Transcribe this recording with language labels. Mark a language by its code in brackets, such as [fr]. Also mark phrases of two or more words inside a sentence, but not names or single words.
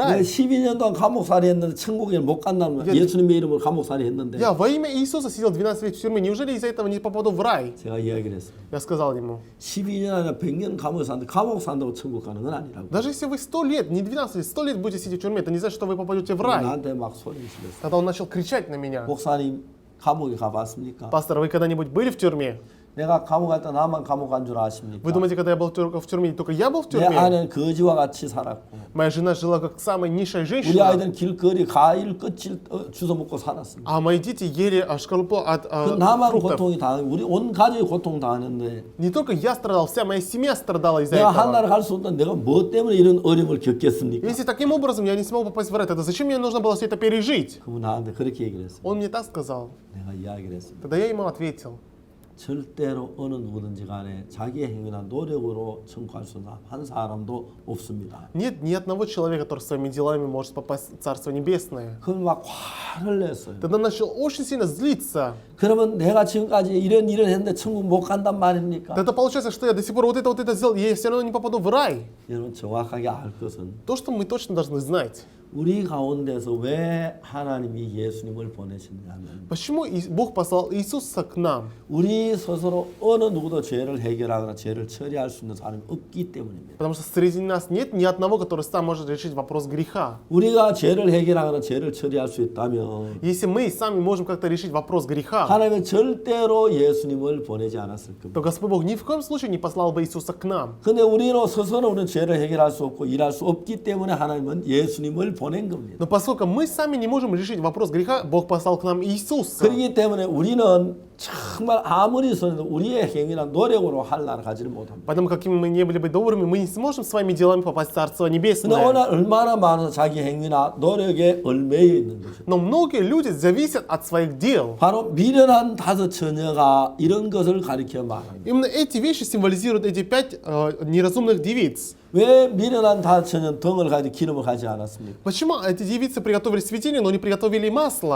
[ko] 내가 [ru] рай? [ko] 12년 동안 감옥살이 했는데 천국에 못 간다는 거야. 예수님의 이름으로 감옥살이 했는데 [ru] Я во имя Иисуса сидел 12 лет в тюрьме. Неужели из-за этого не попаду в рай? [ko] 제가 이야기를 했습니다. [ru] Я сказал ему, [ko] 12년 아니라 100년 감옥에 사는데 감옥 산다고 천국 가는 건 아니라고. [ru] даже если вы 100 лет, не 12 лет, 100 лет будете сидеть в тюрьме, это не значит, что вы попадете в рай. [ko] 나한테 막 소리 지르었어요. [ru] Тогда он начал кричать на меня. [ko] 목사님 감옥에 가봤습니까? [ru] Пастор, вы когда-нибудь были в тюрьме? [ko] 내가 감옥 갈 때 나만 감옥 간 줄 아십니까? [ru] Вы думаете, когда я был в тюрьме, только я был в [ko] 내 [ru] тюрьме? [ko] 아내는 거지와 같이 살았고 [ru] Моя жена жила как самая низшая [ko] 우리 [ru] женщина, [ko] 아이들은 길거리 과일 껍질 주워 먹고 살았습니다. [ru] а мои дети ели шкарлупу от [ko] 그 나만 [ru] фруктов. [ko] 고통이 당하고 우리 온 가족이 고통 당하는데 [ru] Не только я страдал, вся моя семья страдала из-за [ko] 내가 [ru] этого. [ko] 한나라 갈 수 없던 내가 뭐 때문에 이런 어려움을 겪겠습니까? [ru] Если таким образом я не смог попасть в рай, тогда зачем мне нужно было все это пережить? [ko] 그분 나한테 그렇게 얘기를 했어요. [ru] Он мне так сказал. [ko] 내가 이야기를 했습니다. [ru] Тогда я ему ответил. [ko] 절대로 어느 누구든지 간에 자기의 행위나 노력으로 천국할 수 있는 한 사람도 없습니다. [ru] Нет ни одного человека, который своими делами может попасть в Царство Небесное. [ko] 그건 막 화를 냈어요. [ru] Тогда начал очень сильно злиться. [ko] 그러면 내가 지금까지 이런 일을 했는데 천국 못 간단 말입니까? [ru] Тогда получается, что я до сих пор вот это сделал, и я все равно не попаду в рай. [ko] 여러분 정확하게 알 것은 [ru] То, что мы точно должны знать. [ko] 우리 가운데서 왜 하나님이 예수님을 보내셨냐면 [ru] Почему Бог послал Иисуса к нам? [ko] 우리 스스로 어느 누구도 죄를 해결하거나 죄를 처리할 수 있는 사람이 없기 때문입니다. [ru] Потому что среди нас нет ни одного, который сам может решить вопрос греха. [ko] 우리가 죄를 해결하거나 죄를 처리할 수 있다면 [ru] Если мы сами можем как-то решить вопрос греха, [ko] 하나님은 절대로 예수님을 보내지 않았을 겁니다. [ru] то Господь Бог ни в коем случае не послал бы Иисуса к нам. [ko] 근데 우리로 스스로 우리는 죄를 해결할 수 없고 일할 수 없기 때문에 하나님은 예수님을 보낸 겁니다. [ru] Но поскольку мы сами не можем решить вопрос греха, Бог послал к нам Иисуса. [ko] 그렇기 때문에 우리는 정말 아무리 써도 우리의 행위나 노력으로 할 나라 가지를 못합니다. [ru] Поэтому, какими мы не были бы добрыми, мы не сможем своими делами попасть в Царство [ko] 근데 [ru] Небесное. [ko] 오늘 얼마나 많은 자기 행위나 노력에 얽매여 있는 거죠. [ru] Но многие люди зависят от своих дел. [ko] 바로 미련한 다섯 처녀가 이런 것을 가리켜 말합니다. [ru] Именно эти вещи символизируют эти 5 неразумных девиц. [ko] 왜 미련한 다섯 처녀는 등을 가지고 기름을 가지 않았습니까? [ru] Почему эти девицы приготовили светильник, но не приготовили масло?